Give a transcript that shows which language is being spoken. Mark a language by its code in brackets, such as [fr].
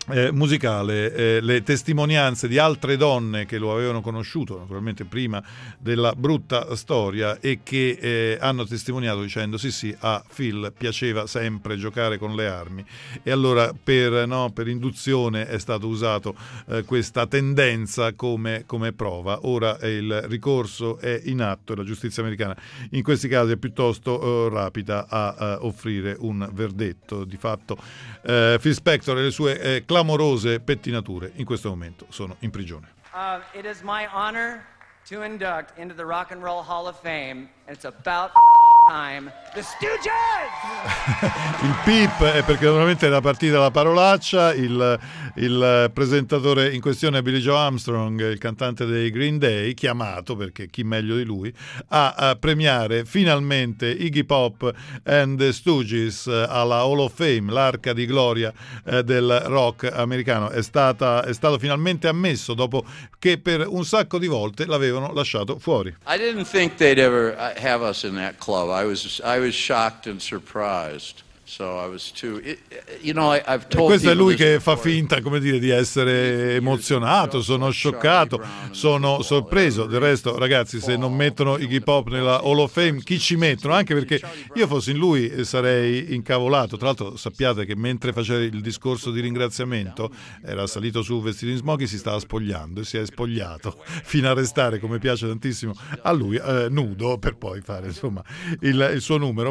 [it] musicale le testimonianze di altre donne che lo avevano conosciuto naturalmente prima della brutta storia, e che hanno testimoniato dicendo sì a Phil piaceva sempre giocare con le armi, e allora per induzione è stato usato questa tendenza come prova. Ora il ricorso è in atto e la giustizia americana in questi casi è piuttosto rapida a offrire un verdetto. Di fatto Phil Spector e le sue amorose pettinature in questo momento sono in prigione. [en] It is my honor to induct into the Rock and Roll Hall of Fame, and it's about time, the Stooges! [it] Il pip è perché naturalmente era partita la parolaccia. Il presentatore in questione è Billy Joe Armstrong, il cantante dei Green Day, chiamato, perché chi meglio di lui, a premiare finalmente Iggy Pop and the Stooges alla Hall of Fame, l'arca di gloria del rock americano. È stato finalmente ammesso dopo che per un sacco di volte l'avevano lasciato fuori. [en] I didn't think they'd ever have us in that club. I was shocked and surprised. So I was too, you know, I've told. [it] E questo è lui che fa finta, come dire, di essere emozionato. Sono scioccato, sono sorpreso. Del resto, ragazzi, se non mettono Iggy Pop nella Hall of Fame, chi ci mettono? Anche perché io fossi in lui sarei incavolato. Tra l'altro sappiate che mentre faceva il discorso di ringraziamento era salito su vestito in smoking, si stava spogliando e si è spogliato fino a restare, come piace tantissimo a lui, nudo, per poi fare insomma il suo numero.